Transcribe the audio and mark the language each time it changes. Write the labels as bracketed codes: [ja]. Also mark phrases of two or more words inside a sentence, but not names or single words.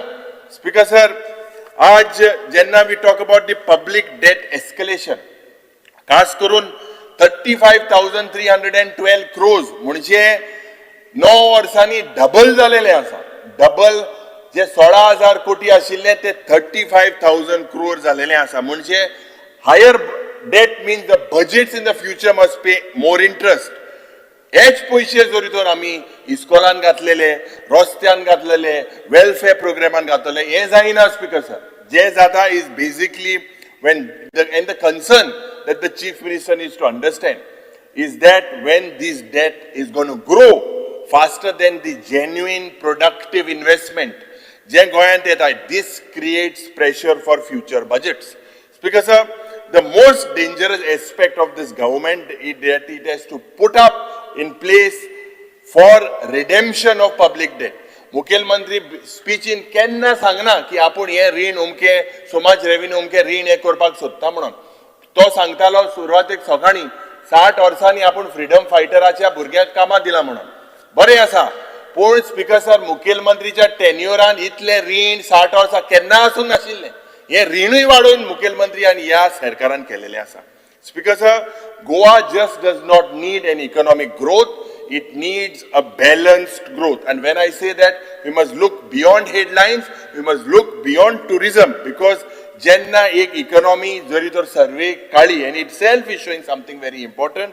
[kok] स्पीकर सर, आज जेन्ना [en] we talk about the public debt escalation, [kok] खास करून 35,312 crores म्हणजे 9 वर्सांनी डबल जालेले आसा. डबल जे 16,000 कोटी आशिल्ले ते 35,000 crore जालेले आसा. म्हणजे [en] higher debt means the budgets in the future must pay more interest. [kok] हेच पयशे जरी तर आमी इस्कॉलान घातलेले, रस्त्यान घातलेले, वेलफेअर प्रोग्रामान घातलेले, हे जायना स्पीकर सर. जे जाता [en] is basically when the concern that the chief minister needs to understand is that when this debt is going to grow faster than the genuine productive investment [kok] je goyant yeta, [en] this creates pressure for future budgets. Speaker sir, the most dangerous aspect of this government is that it has to put up in place for redemption of public debt. [kok] मुखेलमंत्री स्पीचीन केन्ना सांगना की आपूण हे रीण उमके समाज रेव्हेन्यू उमके रीण हे करपाक सोदता म्हणून. तो सांगतालो सुरवातेक सकाळी 60 वर्सांनी आपूण फ्रीडम फायटराच्या भुरग्यांक कामां दिला म्हणून. बरें आसा, पूण स्पीकर सर मुखेलमंत्रीच्या टेन्युरान इतले रीण 60 वर्सां केन्ना आसूंक नाशिल्ले. हे रीणूय वाडोवन मुखेलमंत्री आनी ह्या सरकारान केलेले आसा. [en] Speaker sir, Goa just does not need an economic growth, it needs a balanced growth. And when I say that, we must look beyond headlines, we must look beyond tourism, because [kok] jenna ek economy jari tor survey kali [en] and itself is showing something very important.